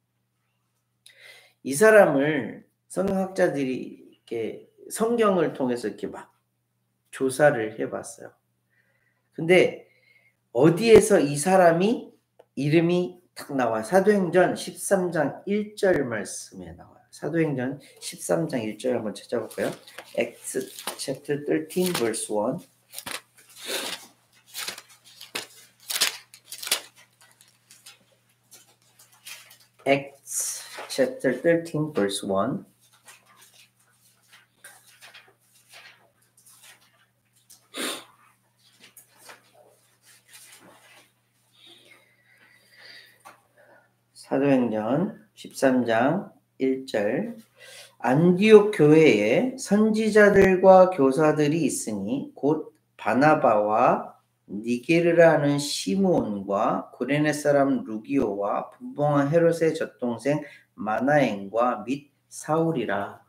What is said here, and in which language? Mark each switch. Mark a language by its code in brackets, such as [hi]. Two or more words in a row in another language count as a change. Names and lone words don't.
[ko] 이 사람을 성경학자들이 이렇게 성경을 통해서 이렇게 막 조사를 해봤어요. 근데 어디에서 이 사람이 이름이 딱 나와? 사도행전 13장 1절 말씀에 나와요. 사도행전 13장 1절 한번 찾아볼까요? [en] Acts chapter 13 verse 1. Acts chapter 13 verse 1. [ko] 사도행전 13장 1절. 안디옥 교회에 선지자들과 교사들이 있으니 곧 바나바와 니게르라는 시므온과 구레네 사람 루기오와 분봉한 헤롯의 젖동생 마나엔과 및 사울이라.